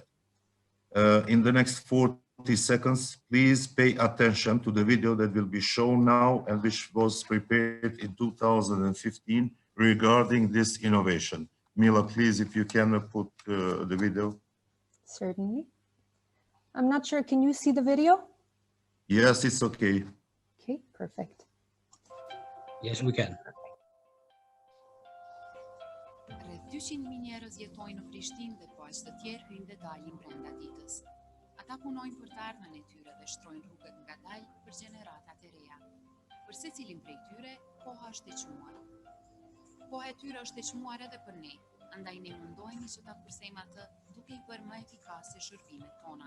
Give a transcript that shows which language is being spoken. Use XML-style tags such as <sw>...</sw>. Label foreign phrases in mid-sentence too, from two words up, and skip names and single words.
<en>In the next 40 seconds, please pay attention to the video that will be shown now and which was prepared in 2015 regarding this innovation. Mila, please, if you can put the video. Certainly. I'm not sure, can you see the video? Yes, it's okay. Okay, perfect. Yes, we can.</en> <sq>Rreth 200 njerëz jetojnë në Prishtinë dhe po aq të tjerë hyjnë dhe dalin brenda ditës. Ata punojnë për të ardhmen e tyre dhe shtrojnë rrugët ngadalë për gjeneratat e reja. Për secilin prej tyre, koha është e çmuar. Koha e tyre është e çmuar edhe për ne, andaj ne mundohemi që ta kursejmë atë duke i bërë më efikase shërbimet tona.</sq>